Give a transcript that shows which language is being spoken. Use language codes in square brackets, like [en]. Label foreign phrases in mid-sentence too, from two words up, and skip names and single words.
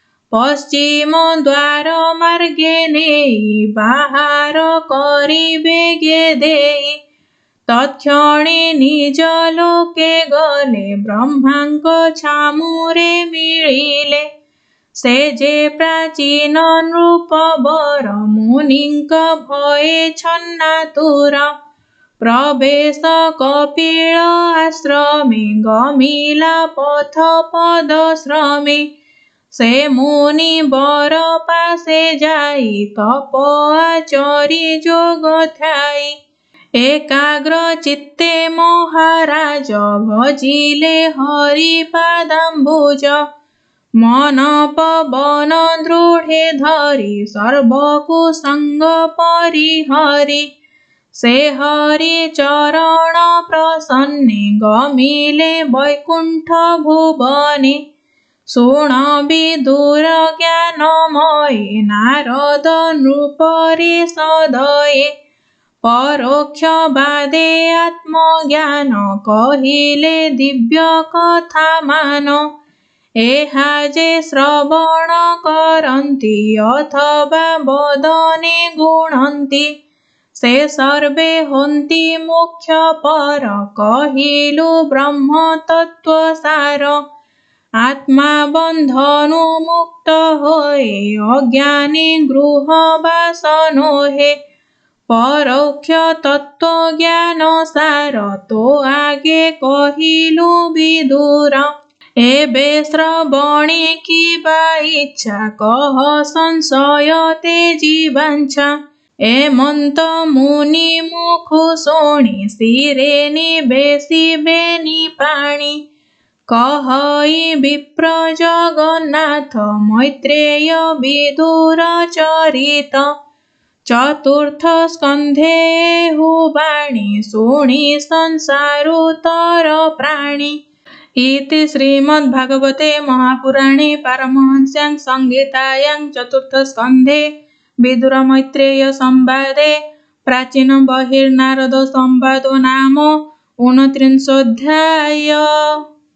[or] ପଶ୍ଚିମ ଦ୍ୱାର ମାର୍ଗେ ନେଇ ବାହାର କରିବେ ଦେଇ ତତ୍କ୍ଷଣେ ନିଜ ଲୋକେ ଗଲେ ବ୍ରହ୍ମାଙ୍କ ଛାମୁରେ ମିଳିଲେ ସେ ଯେ ପ୍ରାଚୀନ ନୃପବର ମୁନିଙ୍କ ଭୟେ ଛନ୍ନାତୁର ପ୍ରବେଶ କପିଳ ଆଶ୍ରମେ ଗମିଲା ପଥ ପଦଶ୍ରମେ ସେ ମୁନି ବର ପାଶେ ଯାଇ ତପ ଆଚରି ଯୋଗ ଥାଇ ଏକାଗ୍ର ଚିତ୍ତେ ମହାରାଜ ଭଜିଲେ ହରିପାଦାମ୍ବୁଜ ମନ ପବନ ଦୃଢ଼େ ଧରି ସର୍ବକୁସଙ୍ଗ ପରିହରି ସେ ହରି ଚରଣ ପ୍ରସନ୍ନେ ଗମିଲେ ବୈକୁଣ୍ଠ ଭୁବନେ ଶୁଣ ବିଦୁର ଜ୍ଞାନମୟେ ନାରଦ ନୃପରି ସଦୟେ ପରୋକ୍ଷ ବାଦେ ଆତ୍ମଜ୍ଞାନ କହିଲେ ଦିବ୍ୟ କଥା ମାନ ଏହା ଯେ ଶ୍ରବଣ କରନ୍ତି ଅଥବା ବଦନେ ଗୁଣନ୍ତି ସେ ସର୍ବେ ହନ୍ତି ମୋକ୍ଷ ପର କହିଲୁ ବ୍ରହ୍ମ ତତ୍ତ୍ୱ ସାର ଆତ୍ମା ବନ୍ଧନୁ ମୁକ୍ତ ହୋଏ ଅଜ୍ଞାନୀ ଗୃହ ବାସନୋ ହେ ପରୋକ୍ଷ ତତ୍ତ୍ୱ ଜ୍ଞାନ ସାର ତୋ ଆଗେ କହିଲୁ ବିଦୁର ଏବେ ଶ୍ରବଣେ କିବା ଇଚ୍ଛା କହ ସଂଶୟ ତେଜି ବାଞ୍ଛା ଏମନ୍ତ ମୁନି ମୁଖୁ ଶୋଣି ସିରେ ନିବେସିବେ ନିପାଣି କହଇ ବିପ୍ର ଜଗନ୍ନାଥ ମୈତ୍ରେୟ ବିଦୁର ଚରିତ ଚତୁର୍ଥ ସ୍କନ୍ଧେ ହୁବାଣୀ ଶୁଣୀ ସଂସାରୁତର ପ୍ରାଣୀ [sa] इति श्रीमद्भागवते महापुराणे पारमहंस्यां संहितायां चतुर्थ स्कंधे विदुर मैत्रेय संवादे प्राचीन बहिर्नारद संवादो नाम 29 अध्याय।